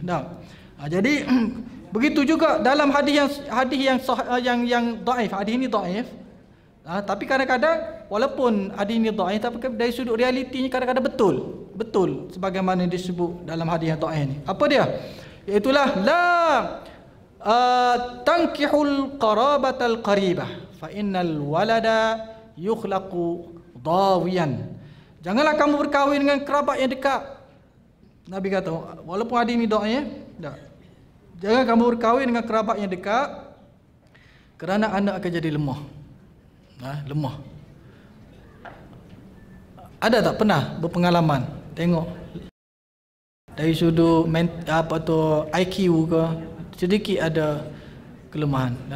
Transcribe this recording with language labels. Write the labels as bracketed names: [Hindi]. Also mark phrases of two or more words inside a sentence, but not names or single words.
[Malay] Jadi begitu juga dalam hadis yang dhaif. Hadis ini dhaif. Tapi kadang-kadang walaupun hadis ini dhaif, tapi dari sudut realitinya kadang-kadang betul sebagaimana disebut dalam hadis yang dhaif ini. Apa dia? [Arabic] Iaitulah لا تنكحوا القرابة القريبة فإن الولد يخلق ضاويا. [Malay] Janganlah kamu berkahwin dengan kerabat yang dekat. Nabi kata, walaupun hadis ini dhaif, jangan kamu berkahwin dengan kerabat yang dekat kerana anak akan jadi lemah. Lemah. Ada tak pernah berpengalaman tengok dari sudut IQ ke sedikit ada kelemahan.